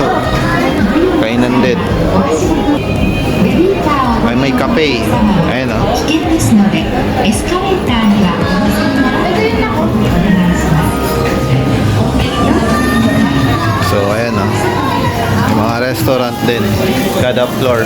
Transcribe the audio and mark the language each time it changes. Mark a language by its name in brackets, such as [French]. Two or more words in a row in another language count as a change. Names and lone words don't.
[Filipino] Kainan din. May kape. Ayun, oh. [Japanese] ですのでエスカレーターには [Filipino] So, ayan, oh. May mga restaurant din. Kada floor.